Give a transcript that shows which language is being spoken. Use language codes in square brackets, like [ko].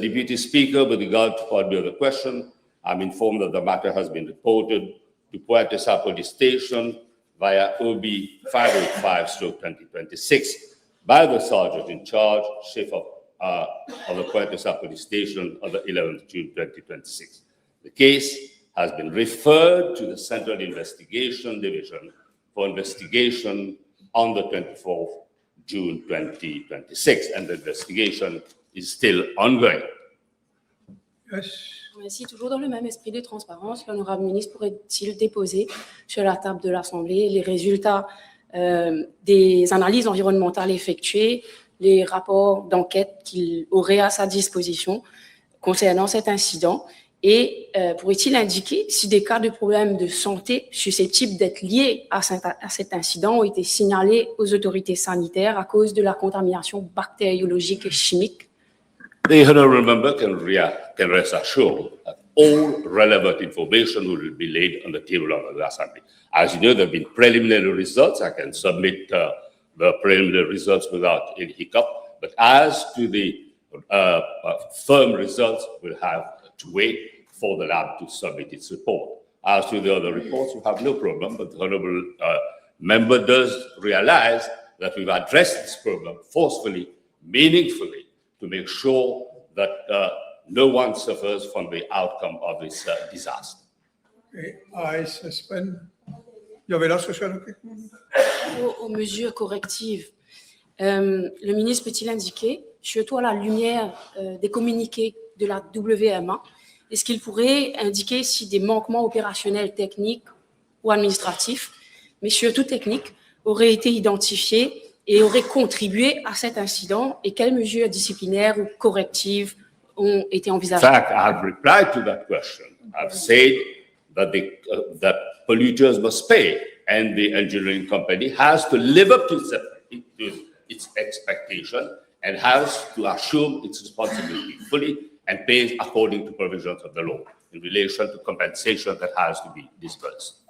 [en] Deputy Speaker, with regard to part B of the question, I'm informed that the matter has been reported to Pointe-Noire Police Station via OB 585/2026 by the Sergeant in Charge, Chief of the Pointe-Noire Police Station on the 11th June 2026. The case has been referred to the Central Investigation Division for investigation on the 24th June 2026, and the investigation is still ongoing. Yes. [fr] Ainsi, toujours dans le même esprit de transparence, l'honorable ministre pourrait-il déposer sur la table de l'Assemblée les résultats des analyses environnementales effectuées, les rapports d'enquête qu'il aurait à sa disposition concernant cet incident, et pourrait-il indiquer si des cas de problèmes de santé susceptibles d'être liés à cet incident ont été signalés aux autorités sanitaires à cause de la contamination bactériologique et chimique? [en] The honourable member can rest assured that all relevant information will be laid on the table of the Assembly. As you know, there have been preliminary results. I can submit the preliminary results without any hiccup. But as to the firm results, we'll have to wait for the lab to submit its report. As to the other reports, we have no problem, but the honourable member does realize that we've addressed this problem forcefully, meaningfully, to make sure that no one suffers from the outcome of this disaster. Okay, I suspend. [fr] Il y avait l'autre question? Aux mesures correctives, le ministre peut-il indiquer, surtout à la lumière des communiqués de la WMA, est-ce qu'il pourrait indiquer si des manquements opérationnels, techniques ou administratifs, mais surtout techniques, auraient été identifiés et auraient contribué à cet incident, et quelles mesures disciplinaires ou correctives ont été envisagées? [en] In fact, I've replied to that question. I've said that that polluters must pay, and the engineering company has to live up to its expectation and has to assume its responsibility fully and pay according to provisions of the law in relation to compensation that has to be disbursed.